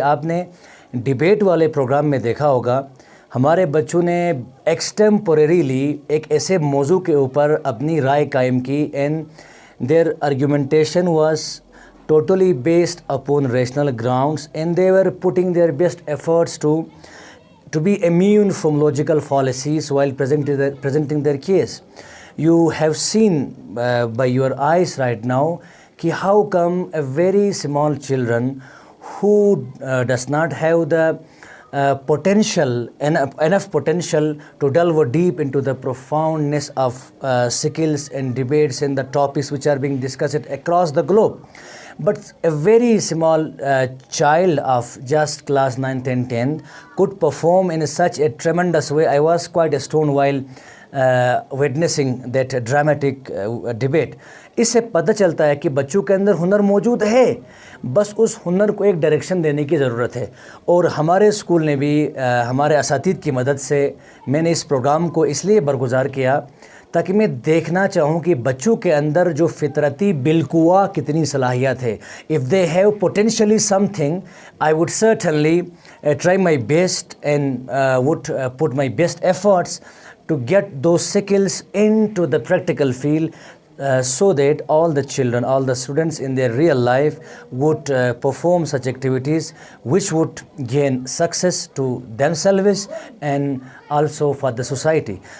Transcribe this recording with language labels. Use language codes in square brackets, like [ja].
[ur] آپ نے ڈیبیٹ والے پروگرام میں دیکھا ہوگا ہمارے بچوں نے ایکسٹمپوریریلی ایک ایسے موضوع کے اوپر اپنی رائے قائم کی [en] And their argumentation was totally based upon rational grounds and they were putting their best efforts to be immune from logical fallacies while presenting their case. You have seen by your eyes right now [ur] ki [en] how come a very small children who does not have the enough potential to delve deep into the profoundness of skills and debates and the topics which are being discussed across the globe. But a very small child of just class 9, 10, 10 could perform in such a tremendous way. I was quite astonished while witnessing that dramatic debate. [ur] اس سے پتہ چلتا ہے کہ بچوں کے اندر ہنر موجود ہے، بس اس ہنر کو ایک ڈائریکشن دینے کی ضرورت ہے. اور ہمارے اسکول نے بھی ہمارے اساتذہ کی مدد سے میں نے اس پروگرام کو اس لیے برگزار کیا تاکہ میں دیکھنا چاہوں کہ بچوں کے اندر جو فطرتی بالقوا کتنی صلاحیت ہے. [en] if they have potentially something, I would certainly try my best and would put my best efforts to get those skills into the practical field so that all the children, all the students in their real life would perform such activities which would gain success to themselves and also for the society.